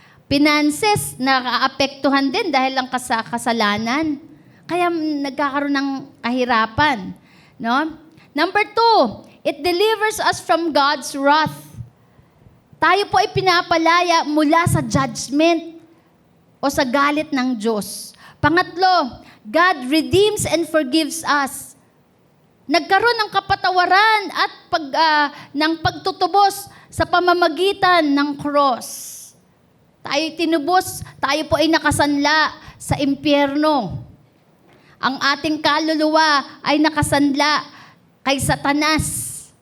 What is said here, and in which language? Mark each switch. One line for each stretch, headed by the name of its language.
Filipino: Finances, nakaapektuhan din dahil lang sa kasalanan. Kaya nagkakaroon ng kahirapan. No?
English: Number 2, it delivers us from God's wrath.
Filipino: Tayo po ay pinapalaya mula sa judgment o sa galit ng Diyos. Pangatlo,
English: God redeems and forgives us.
Filipino: Nagkaroon ng kapatawaran at ng pagtutubos sa pamamagitan ng cross. Tayo tinubos, tayo po ay nakasanla sa impyerno. Ang ating kaluluwa ay nakasanla kay Satanas.